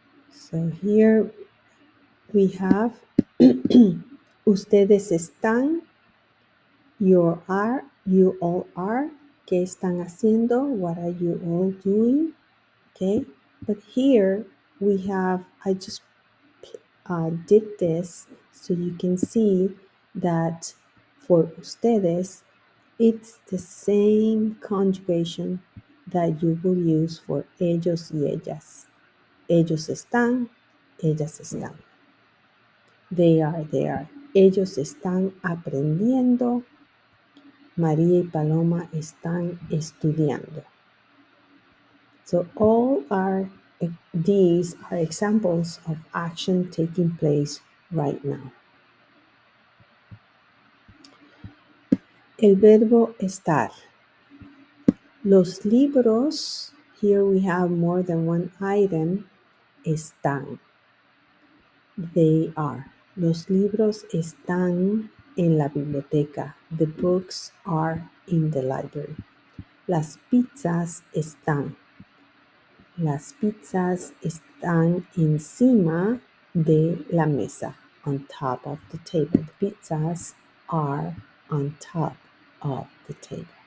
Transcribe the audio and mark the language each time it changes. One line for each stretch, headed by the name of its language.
English: So here we have
Spanish: ustedes están,
English: you all are,
Spanish: ¿qué están haciendo?
English: What are you all doing? Okay, but here we have, I just did this so you can see that for ustedes, it's the same conjugation that you will use for
Spanish: ellos y ellas. Ellos están, ellas están.
English: They are, they are.
Spanish: Ellos están aprendiendo. María y Paloma están estudiando.
English: So all these are examples of action taking place right now.
Spanish: El verbo estar. Los libros,
English: here we have more than one item, están. They are.
Spanish: Los libros están en la biblioteca.
English: The books are in the library.
Spanish: Las pizzas están. Las pizzas están encima de la mesa,
English: on top of the table. The pizzas are on top of the table.